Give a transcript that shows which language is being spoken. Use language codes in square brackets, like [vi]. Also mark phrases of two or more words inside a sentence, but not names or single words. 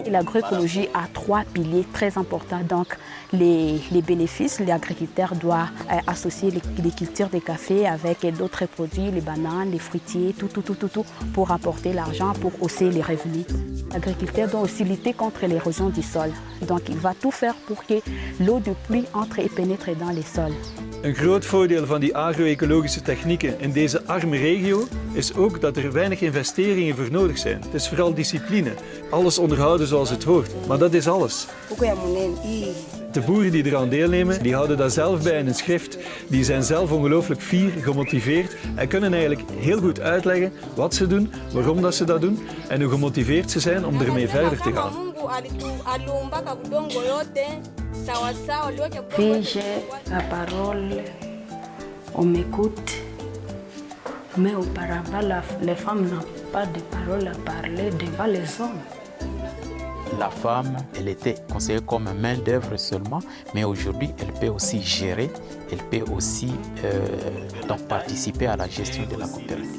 [fr] L'agroécologie a 3 piliers très importants. Donc, les bénéfices, l'agriculteur doit associer les cultures de café avec d'autres produits, les bananes, les fruitiers, tout, pour apporter l'argent, pour hausser les revenus. L'agriculteur doit aussi lutter contre l'érosion du sol. Donc, il va tout faire pour que l'eau de pluie entre et pénètre dans les sols. [nl] Een groot voordeel van die agro-ecologische technieken in deze arme regio is ook dat er weinig investeringen voor nodig zijn. Het is vooral discipline. Alles onderhouden zoals het hoort. Maar dat is alles. De boeren die eraan deelnemen, die houden dat zelf bij in een schrift. Die zijn zelf ongelooflijk fier, gemotiveerd en kunnen eigenlijk heel goed uitleggen wat ze doen, waarom dat ze dat doen en hoe gemotiveerd ze zijn om ermee verder te gaan. [fr] Puis j'ai la parole, on m'écoute, mais auparavant les femmes n'ont pas de parole à parler devant les hommes. La femme, elle était considérée comme main-d'œuvre seulement, mais aujourd'hui, elle peut aussi gérer, elle peut aussi donc participer à la gestion de la coopérative.